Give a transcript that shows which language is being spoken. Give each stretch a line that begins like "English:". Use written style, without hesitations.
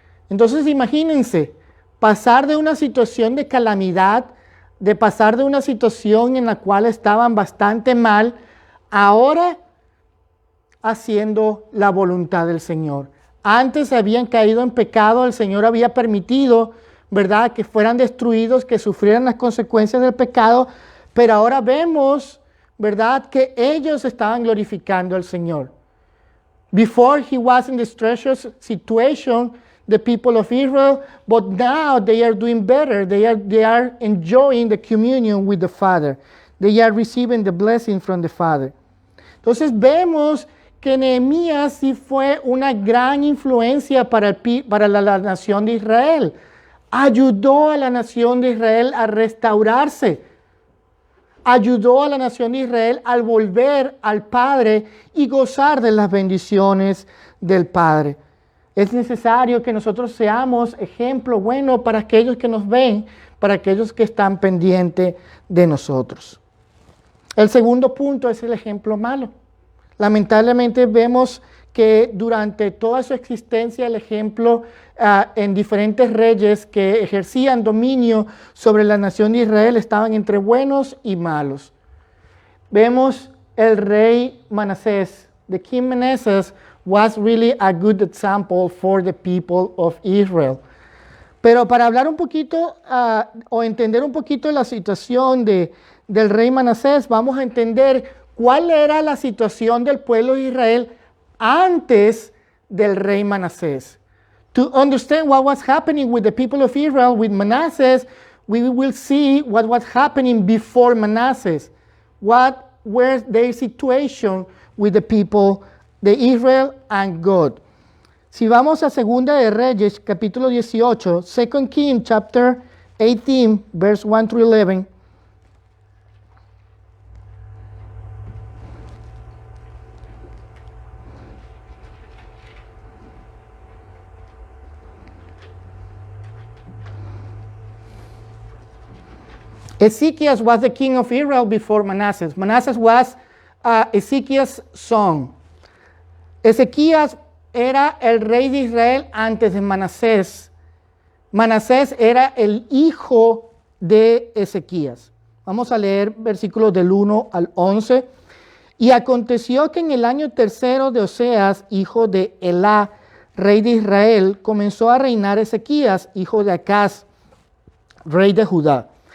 Spanish: Entonces imagínense, pasar de una situación de calamidad, de pasar de una situación en la cual estaban bastante mal, ahora haciendo la voluntad del Señor. Antes habían caído en pecado, el Señor había permitido, ¿verdad?, que fueran destruidos, que sufrieran las consecuencias del pecado, pero ahora vemos, ¿verdad?, que ellos estaban glorificando al Señor.
English: Before he was in this treacherous situation, the people of Israel, but now they are doing better. They are enjoying the communion with the Father. They are receiving the blessing from the Father.
Spanish: Entonces vemos que Nehemías sí fue una gran influencia para la nación de Israel. Ayudó a la nación de Israel a restaurarse. Ayudó a la nación de Israel al volver al Padre y gozar de las bendiciones del Padre. Es necesario que nosotros seamos ejemplo bueno para aquellos que nos ven, para aquellos que están pendientes de nosotros. El segundo punto es el ejemplo malo. Lamentablemente vemos que durante toda su existencia el ejemplo en diferentes reyes que ejercían dominio sobre la nación de Israel estaban entre buenos y malos. Vemos el rey Manasés.
English: The king Manasseh was really a good example for the people of Israel.
Spanish: Pero para hablar un poquito o entender un poquito la situación del rey Manasés, vamos a entender cuál era la situación del pueblo de Israel antes del rey Manasés.
English: To understand what was happening with the people of Israel with Manasseh, we will see what was happening before Manasseh. What were their situation with the people, the Israel and God.
Spanish: Si vamos a Segunda de Reyes, capítulo 18,
English: 2 Kings chapter 18, verse 1 through 11. Ezekiel was the king of Israel before Manasseh. Manasseh was Ezekiel's son.
Spanish: Ezequías era el rey de Israel antes de Manasés. Manasés era el hijo de Ezequías. Vamos a leer versículos del 1 al 11. Y aconteció que en el año tercero de Oseas, hijo de Elá, rey de Israel, comenzó a reinar Ezequías, hijo de Acaz, rey de Judá.